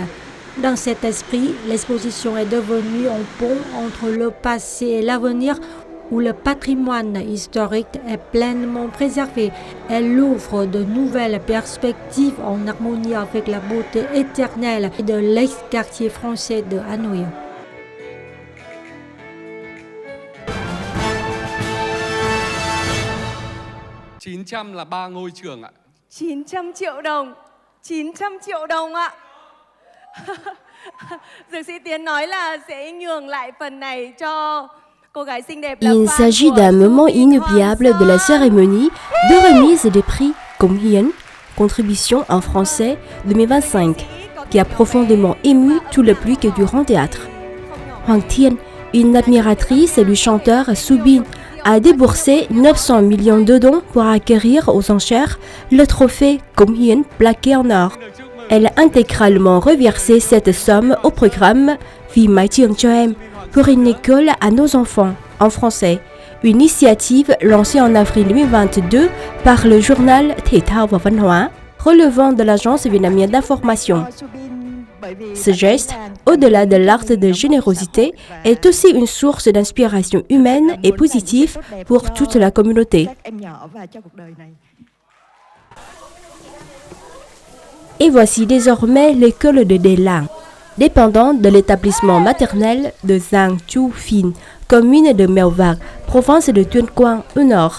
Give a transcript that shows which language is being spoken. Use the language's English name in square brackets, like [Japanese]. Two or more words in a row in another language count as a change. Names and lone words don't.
[French] Dans cet esprit, l'exposition est devenue un pont entre le passé et l'avenir où le patrimoine historique est pleinement préservé. Elle ouvre de nouvelles perspectives en harmonie avec la beauté éternelle de l'ex-quartier français de Hanoï. [Vietnamese] là 3 ngôi trường ạ. 900 triệu đồng. 900 triệu đồng ạ. Dược sĩ Tiến nói là sẽ nhường lại phần này cho cô gái xinh đẹp là [French] Il s'agit d'un moment inoubliable de la cérémonie de remise des prix Công Hiến, contribution en français 2025, qui a profondément ému tout le public du Grand Théâtre. Hoàng Thiên, une admiratrice du chanteur Subin, a déboursé 900 millions de dons pour acquérir aux enchères le trophée Công Hiến plaqué en or. Elle a intégralement reversé cette somme au programme Vì Mái Trường cho em pour une école à nos enfants en français, une initiative lancée en avril 2022 par le journal Thể thao và Văn hóa, relevant de l'agence vietnamienne d'information. Ce geste, au-delà de l'acte de générosité, est aussi une source d'inspiration humaine et positive pour toute la communauté. Et voici désormais l'école de Delang, dépendant de l'établissement maternel de Giang Chu Phin, commune de Mèo Vạc, province de Tuyên Quang au nord.